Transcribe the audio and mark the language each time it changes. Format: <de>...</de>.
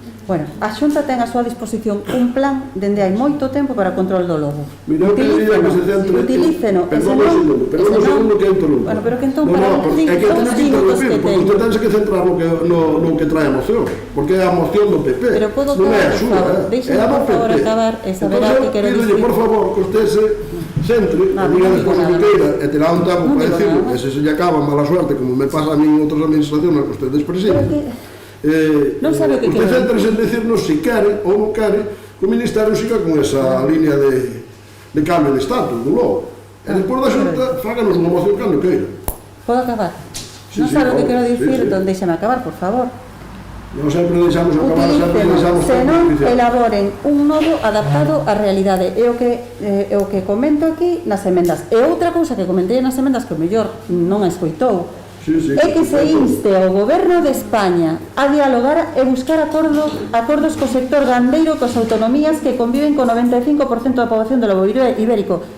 <gl>Bueno, a Xunta ten a súa disposición un plan dende hai moito tempo para o control do lobo. Mira, eu quería que se centre... Utilíceno.</gl> <es>Perdón un segundo que interrumpo.</es> <gl>Bueno, pero que entón para os 5 minutos que ten. Porque usted ten que centrar no que trae a moción, porque é a moción do PP. Pero podo acabar, por favor. Deixe-me, por favor, acabar e saber a que quero dicir. Por favor, que usted se centre, e diga despois o que queira, e terá un tempo para decirlo, e se lle acaba</gl> <es>mala suerte, como me pasa a mí</es> <gl>en outras administracións que ustedes presiden, non sabe o que usted centra en decirnos se quere ou non quere que o Ministerio siga con esa línea de cambio de estatus do lobo. E despois da Xunta, fáganos unha moción cando queira. Podo acabar? Non sabe o que quero dicir, entón deixame acabar, por favor. Non sempre deixamos acabar, sempre deixamos... Se non elaboren un novo adaptado á realidade. É o que comento aquí nas emendas. E outra cousa que comentei nas emendas que o mellor non a escoitou, é que se inste ao Goberno de España a dialogar e buscar acordos co sector gandeiro, cos autonomías que conviven co 95% da poboación do lobo ibérico.</gl>